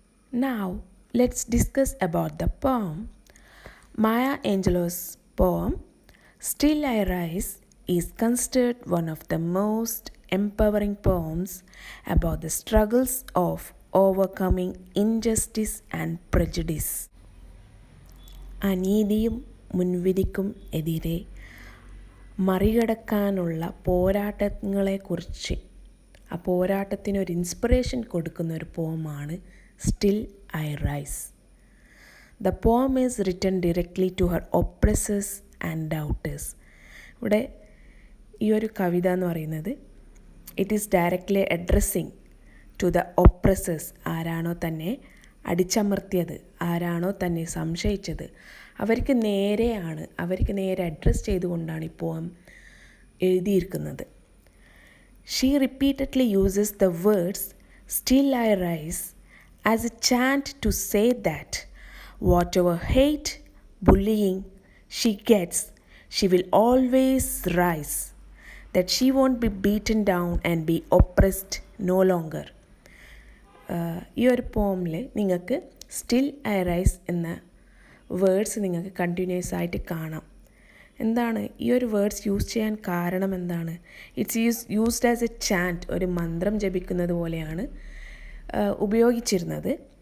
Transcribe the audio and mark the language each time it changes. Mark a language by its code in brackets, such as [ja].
[en] Now, let's discuss about the poem. Maya Angelou's poem, Still I Rise, is considered one of the most empowering poems about the struggles of overcoming injustice and prejudice. [ml] അനീതിയും മുൻവിധിക്കും എതിരെ മറികടക്കാനുള്ള പോരാട്ടങ്ങളെക്കുറിച്ച് ആ പോരാട്ടത്തിനൊരു inspiration കൊടുക്കുന്ന ഒരു പോമാണ് still I rice. [en] The poem is written directly to her oppressors and daughters. [ml] ഇവിടെ ഈ ഒരു കവിത എന്ന് പറയുന്നത് [en] It is directly addressing to the oppressors. [ml] ആരാണോ തന്നെ അടിച്ചമർത്തിയത്, ആരാണോ തന്നെ സംശയിച്ചത്, അവർക്ക് നേരെ അഡ്രസ്സ് ചെയ്തുകൊണ്ടാണ് ഈ പോം എഴുതിയിരിക്കുന്നത്. [en] She repeatedly uses the words still I rise as a chant to say that whatever hate, bullying she gets, she will always rise, that she won't be beaten down and be oppressed no longer. [ml] ഈ ഒരു പോമിൽ നിങ്ങൾക്ക് still I rice എന്ന words നിങ്ങൾക്ക് continuous ആയിട്ട് കാണാം. എന്താണ് ഈ ഒരു വേർഡ്സ് യൂസ് ചെയ്യാൻ കാരണം എന്താണ്? [en] it's used as a chant, [ml] ഒരു മന്ത്രം ജപിക്കുന്നത് പോലെയാണ് ഉപയോഗിച്ചിരുന്നത്.